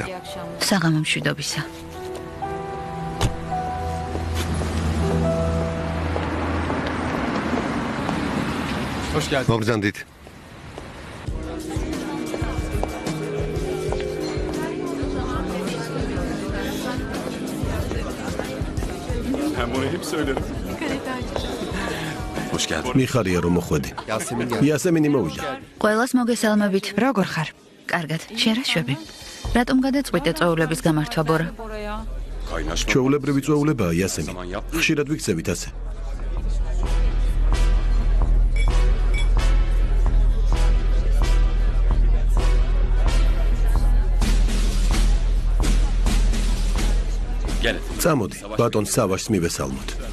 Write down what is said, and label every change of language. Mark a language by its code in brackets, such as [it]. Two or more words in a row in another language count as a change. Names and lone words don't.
[ka] საღამო მშვიდობისა. მოგზანდით. [tr] Ben bunu hep söylerim. Hoş geldin. [ka] მიხარია რომ მოხვედი. იასემინი მოვიდა. ყველას მოგესალმებით. როგორ ხარ? კარგად. შენ რა შვები? რატომ გადაწყვიტე წვეულების გამართვა ბორა? ჩვეულებრივი წვეულებაა იასემი. ხშირად ვიქცევით ასე. წამოდი, ბატონ სავაშს მივესალმოთ.